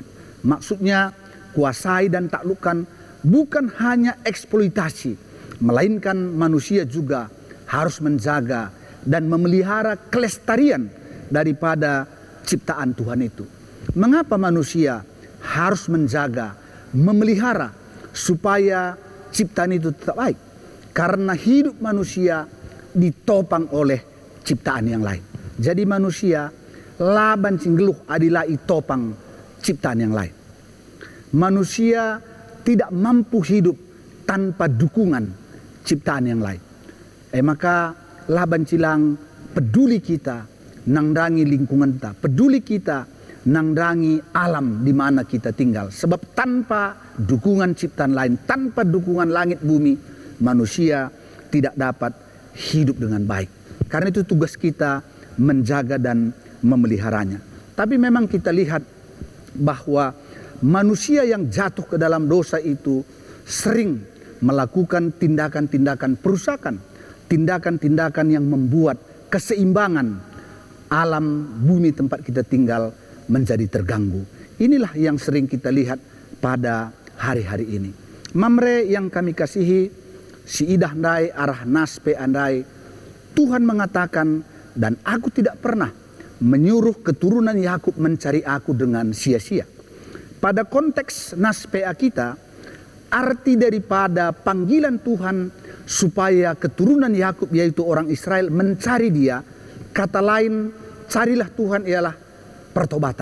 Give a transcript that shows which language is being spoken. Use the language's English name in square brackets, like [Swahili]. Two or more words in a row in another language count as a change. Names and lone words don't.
[Indonesian] Maksudnya kuasai dan taklukkan bukan hanya eksploitasi, melainkan manusia juga harus menjaga dan memelihara kelestarian daripada ciptaan Tuhan itu. Mengapa manusia harus menjaga, memelihara supaya ciptaan itu tetap baik? Karena hidup manusia ditopang oleh ciptaan yang lain. [Batak Karo] Jadi manusia laban cinggeluh adilah itopang [Indonesian] ciptaan yang lain. Manusia tidak mampu hidup tanpa dukungan ciptaan yang lain. [Batak Karo] Maka laban cilang peduli kita nangdangi lingkungan kita, peduli kita nangdangi alam [Indonesian] di mana kita tinggal. Sebab tanpa dukungan ciptaan lain, tanpa dukungan langit bumi, manusia tidak dapat hidup dengan baik. Karena itu tugas kita menjaga dan memeliharanya. Tapi memang kita lihat bahwa manusia yang jatuh ke dalam dosa itu sering melakukan tindakan-tindakan perusakan, tindakan-tindakan yang membuat keseimbangan alam bumi tempat kita tinggal menjadi terganggu. Inilah yang sering kita lihat pada hari-hari ini. Mamre yang kami kasihi, [Batak Karo] si idah andai arah naspe andai, [Indonesian] Tuhan mengatakan, dan aku tidak pernah menyuruh keturunan Yakub mencari aku dengan sia-sia. Pada konteks naspea kita, arti daripada panggilan Tuhan supaya keturunan Yakub yaitu orang Israel mencari dia, kata lain carilah Tuhan ialah pertobatan.